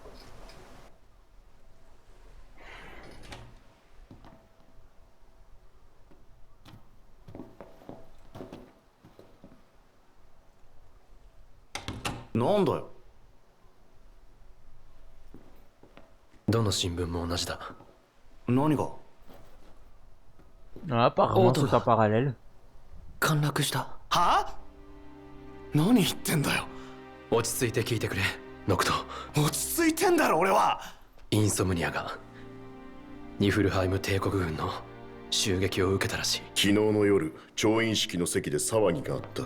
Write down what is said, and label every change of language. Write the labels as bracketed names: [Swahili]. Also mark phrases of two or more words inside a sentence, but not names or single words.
[Japanese] なんだよ。どの新聞も同じだ。何が？ [French] Ah, apparemment c'est en parallèle. [Japanese] 陥落した。はあ？何言ってんだよ。落ち着いて聞いてくれ、ノクト。落ち着いてんだろ俺は。インソムニアがニフルハイム帝国軍の襲撃を受けたらしい。昨日の夜、調印式の席で騒ぎがあった。